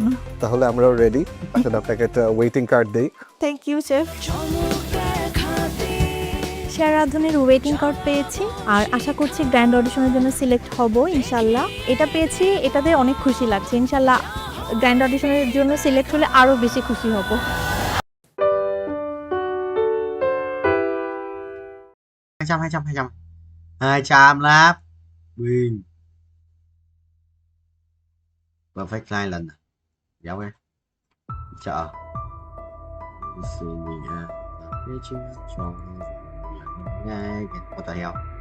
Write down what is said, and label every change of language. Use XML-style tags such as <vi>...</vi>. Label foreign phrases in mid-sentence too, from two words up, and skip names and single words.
<bn>তাহলে আমরাও রেডি। আসলে আপনাকে একটা</bn> <en>waiting card</en> <bn>দেই।</bn> <en>thank you chef.</en> <bn>সেরা রাঁধুনির</bn> <en>waiting card</en> <bn>পেয়েছি আর আশা করছি</bn> <en>grand auditioner</en> <bn>জন্য সিলেক্ট হব</bn> <ar>إن شاء الله.</ar> <bn>এটা পেয়েছি, এটাতে অনেক খুশি লাগছে।</bn> <ar>إن شاء الله</ar> <en>grand auditioner</en> <bn>জন্য সিলেক্ট হলে আরও বেশি খুশি হব। Hai trăm láp Nguyên Perfect line lần giống em chợ sự mình ha cái chứ cho ngay cái có tài hiệu</bn>